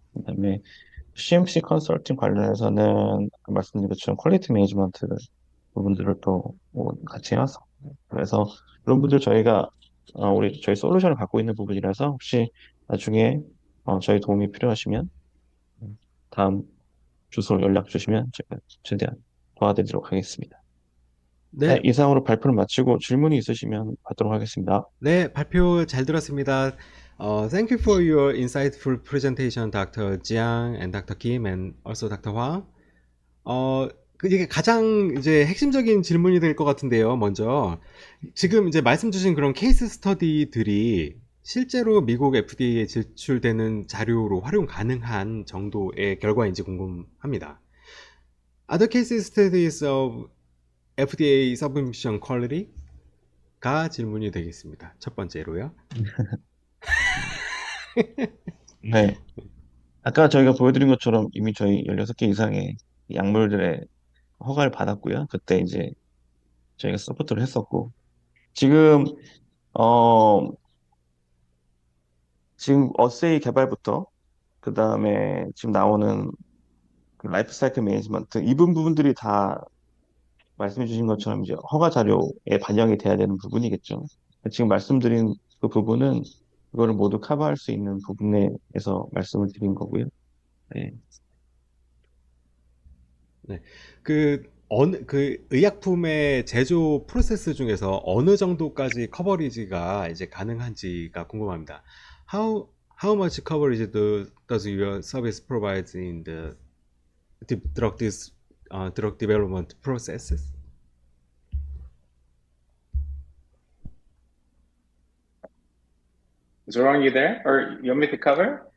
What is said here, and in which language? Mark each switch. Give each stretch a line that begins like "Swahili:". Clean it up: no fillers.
Korean: 그다음에 CMC 컨설팅 관련해서는 아까 말씀드린 것처럼 퀄리티 매니지먼트 부분들을 또뭐 같이 해서 그래서 이런 분들 저희가 저희 솔루션을 갖고 있는 부분이라서 혹시 나중에 저희 도움이 필요하시면 다음 주소로 연락 주시면 제가 최대한 도와드리도록 하겠습니다. 네, 네, 이상으로 발표를 마치고 질문이 있으시면 받도록 하겠습니다. 네, 발표 잘 들었습니다.
English: Thank you for your insightful presentation, Dr. Jiang and Dr. Kim and also Dr. Huang.
Korean: 이게 가장 이제 핵심적인 질문이 될 것 같은데요. 먼저 지금 이제 말씀 주신 그런 케이스 스터디들이 실제로 미국 FDA에 제출되는 자료로 활용 가능한 정도의 결과인지 궁금합니다.
English: Other case studies of FDA submission quality가
Korean: 질문이 되겠습니다. 첫 번째로요. 네, 아까 저희가 보여드린 것처럼 이미 저희 16개 이상의 약물들의 허가를 받았고요. 그때 이제 저희가 서포트를 했었고 지금 어 지금 어세이 개발부터 그 다음에 지금 나오는 그 라이프 사이클 매니지먼트 이 부분들이 다 말씀해 주신 것처럼 이제 허가 자료에 반영이 돼야 되는 부분이겠죠. 지금 말씀드린 그 부분은 그거를 모두 커버할 수 있는 부분에서 말씀을 드린 거고요. 네. 네. 그 의약품의 제조 프로세스 중에서 어느 정도까지 커버리지가 이제 가능한지가 궁금합니다.
English: How much coverage does your service provide in the drug development processes? Zorong, you there? Or you want me to cover?